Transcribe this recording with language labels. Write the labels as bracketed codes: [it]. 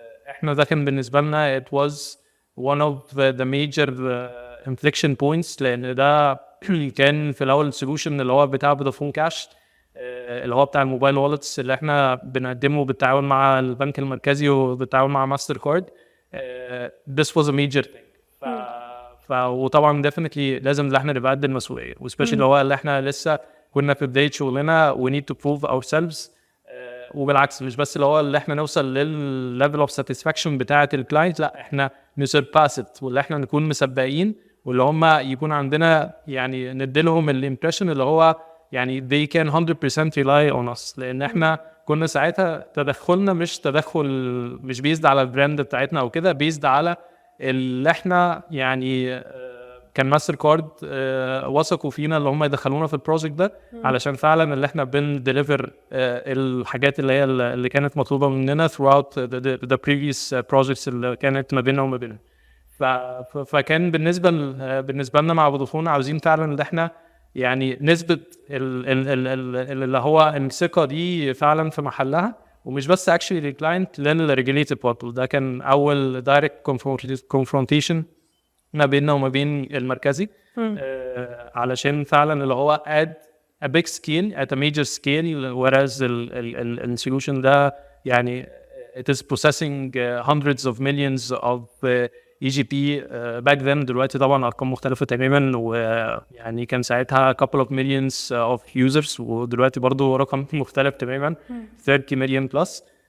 [ar] احنا ده كان بالنسبة لنا [en] it was one of the major inflection points [ar] لأن ده كان في الأول السولوشن اللي هو بتاع فودافون كاش اللي هو بتاع الموبايل وولتس اللي احنا بنقدمه بالتعاون مع البنك المركزي وبالتعاون مع ماستر كارد. [en] this was a major thing. [ar] وطبعا definitely لازم ان احنا نبقى قد المسؤوليه وسبيشالي اللي هو اللي احنا لسه كنا في بدايه شغلنا [en] we need to prove ourselves. [ar] وبالعكس مش بس اللي احنا نوصل للليفل اوف ساتسفاكشن بتاعه الكلاينت، لا احنا نسرباس ات، واللي احنا نكون مسبقين، واللي هم يكون عندنا يعني نديلهم الامبريشن اللي هو يعني [en] they can 100% rely on us. [ar] لان احنا كنا ساعتها تدخلنا مش تدخل مش بيزد على البراند بتاعتنا او كده، بيزد على اللي احنا يعني كان ماستر كارد وثقوا فينا اللي هم يدخلونا في البروجكت ده علشان فعلا اللي احنا بنديليفر الحاجات اللي كانت مطلوبه مننا [en] throughout the previous projects [ar] اللي كانت ما بيننا وما بينهم. فكان بالنسبه لنا مع فودافون عاوزين فعلا اللي احنا يعني نثبت اللي هو الثقه دي فعلا في محلها، ومش بس actually للكلاينت للريجوليتد بارتنر. ده كان اول دايركت [en] confrontation [ar] ما بيننا وما بين المركزي علشان فعلا اللي هو [en] add a big scale at a major scale, whereas the solution [ar] ده يعني [en] it is processing hundreds of millions of EGP back then. [ar] دلوقتي طبعا ارقام مختلفه تماما، ويعني كان ساعتها [en] couple of millions of users، [ar] ودلوقتي برضو رقم مختلف تماما [en] 30 million plus.